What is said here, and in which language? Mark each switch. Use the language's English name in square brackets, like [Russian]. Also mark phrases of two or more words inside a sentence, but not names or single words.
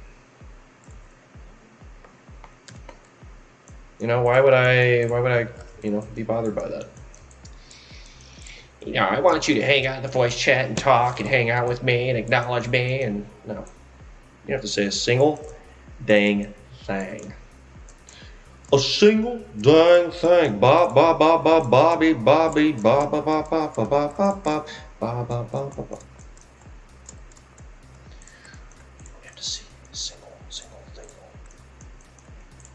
[English] You know, why would I, you know, be bothered by that? You know, I want you to hang out in the voice chat and talk and hang out with me and acknowledge me and, no. You don't have to say a single dang thing. A single dang thing. Bob, Bob, Bob, Bob, Bobby, Bobby, Bob, Bob, Bob, Bob, Bob, Bob, Bob, Bob, Bob, Bob, Bob, Bob. You have to see a single thing.